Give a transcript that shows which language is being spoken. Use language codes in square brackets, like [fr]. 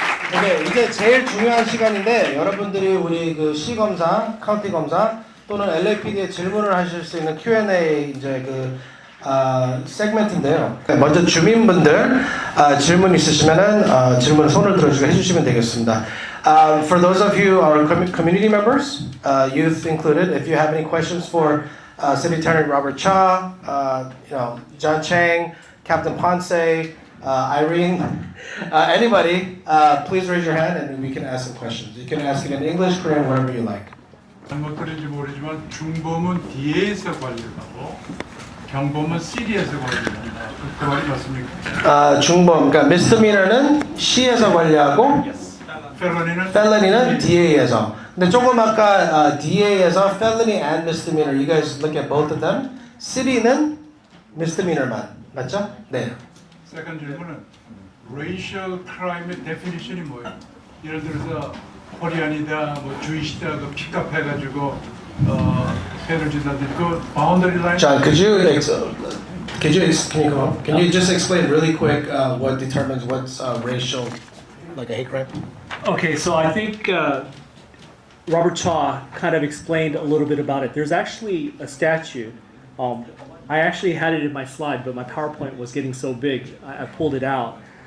[ko] 네, 이제 제일 중요한 시간인데 여러분들이 우리 그 시검사, 카운티 검사 또는 LAPD에 질문을 하실 수 있는 Q&A 이제 세그멘트인데요. 먼저 주민분들 질문 있으시면은 질문 손을 들어주고 해주시면 되겠습니다. [en] For those of you our community members, youth included, if you have any questions for City Attorney Robert Cha, John Chang, Captain Ponce, Irene, anybody, please raise your hand and we can ask some questions. You can ask it in English, Korean, whatever you like. [ko] 잘못들인지 모르지만 중범은 D에서 관리하고 경범은 C에서 관리합니다. 그 말이 맞습니까? 중범, 그러니까 misdemeanor는 C에서 관리하고 felony는 DA에서. 근데 조금 아까 DA에서 [en] felony and misdemeanor, you guys look at both of them. [ko] City는 misdemeanor만, 맞죠? 네. 세컨드 질문은 racial crime의 definition이 뭐예요? 예를 들어서 코리안이다, 뭐 주이시다, 그 픽업해가지고 해를 준다든지 그 boundary line. [en] John, can you just explain really quick what determines what's racial, like a hate crime? Okay, so I think Robert Cha kind of explained a little bit about it. There's actually a statute. I actually had it in my slide, but my PowerPoint was getting so big, I pulled it out.